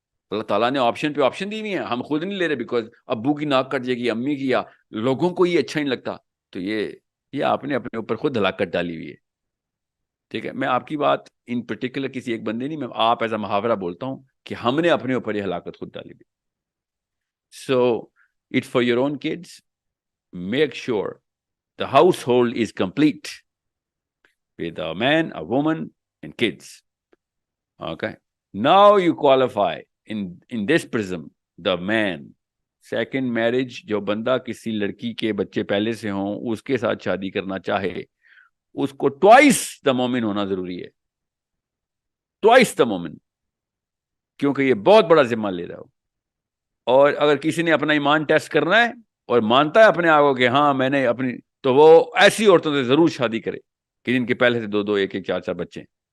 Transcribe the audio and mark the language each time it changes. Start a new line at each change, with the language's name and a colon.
Urdu: اللہ تعالیٰ نے آپشن پہ آپشن دی ہوئی ہیں، ہم خود نہیں لے رہے بیکاز ابو کی ناک کٹ جائے گی، امی کی، یا لوگوں کو یہ اچھا نہیں لگتا. تو یہ آپ نے اپنے اوپر خود ہلاکت ڈالی ہوئی ہے. ٹھیک ہے، میں آپ کی بات
English: in particular
Urdu: کسی ایک بندے نہیں، میں آپ
English: as a
Urdu: محاورہ بولتا ہوں کہ ہم نے اپنے اوپر یہ ہلاکت خود ڈالی ہوئی.
English: So it for your own kids, make sure the household is complete with a man, a woman, and kids. Okay. Now you qualify in this prism the man.
Urdu: Second marriage جو بندہ کسی لڑکی کے بچے پہلے سے ہوں اس کے ساتھ شادی کرنا چاہے اس کو
English: twice the
Urdu: مومن ہونا ضروری ہے.
English: twice the
Urdu: مومن، کیونکہ یہ بہت بڑا ذمہ لے رہا ہو. اور اگر کسی نے اپنا ایمان ٹیسٹ کرنا ہے اور مانتا ہے اپنے آپ کو کہ ہاں میں نے اپنی، تو وہ ایسی عورتوں سے ضرور شادی کرے کہ جن کے پہلے سے 2 1 1 4 4 بچے ہیں.